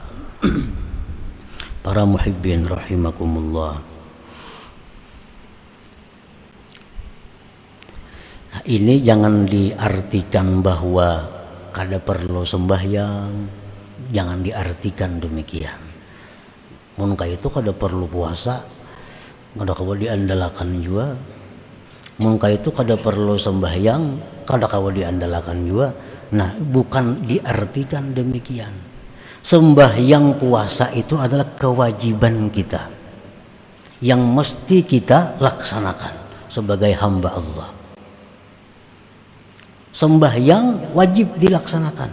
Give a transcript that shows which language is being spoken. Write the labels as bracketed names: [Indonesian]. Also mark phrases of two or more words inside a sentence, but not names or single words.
[Arabic] Para محبين رحمكم الله. [Indonesian] Nah, ini jangan diartikan bahwa kada perlu sembahyang, jangan diartikan demikian. [Banjar] Mun itu kada perlu puasa, kada kawa diandalkan juga. Mungkin itu kada perlu sembahyang, kada kawa diandalkan juga. [Indonesian] Nah, bukan diartikan demikian. Sembahyang puasa itu adalah kewajiban kita yang mesti kita laksanakan sebagai hamba Allah. Sembahyang wajib dilaksanakan.